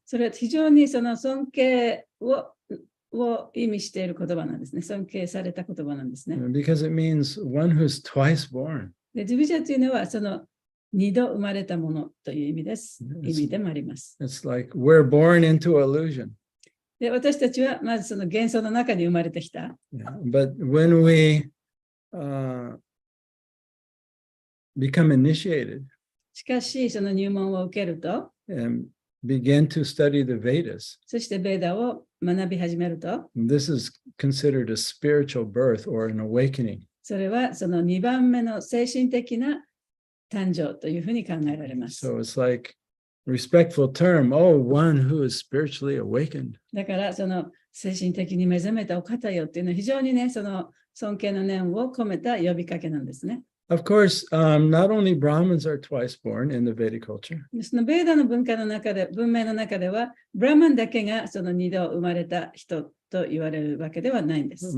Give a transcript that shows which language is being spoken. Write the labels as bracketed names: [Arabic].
[Japanese] それは非常にその尊敬を意味している言葉なんですね。尊敬された言葉なんですね。 [English] Because it means one who's twice born. [Japanese] で、ドゥビジャというのはその二度生まれたものという意味です。意味でもあります。 [English] It's like we're born into illusion. [Japanese] で、私たちはまずその幻想の中に生まれてきた。 [English] Yeah, but when we become initiated [Japanese] しかし、その入門を受けると、 [English] and begin to study the Vedas, [Japanese] そしてベーダを学び始めると、 [English] this is considered a spiritual birth or an awakening. [Japanese] それはその2番目の精神的な誕生というふうに考えられます。 [English] So it's like respectful term, oh, one who is spiritually awakened. [Japanese] だからその精神的に目覚めたお方よっていうのは非常にね、その尊敬の念を込めた呼びかけなんですね。 [English] Of course, not only Brahmins are twice born in the Vedic culture, [Japanese] そのベーダの文明の中では、ブラマンだけがその2度生まれた人と言われるわけではないんです。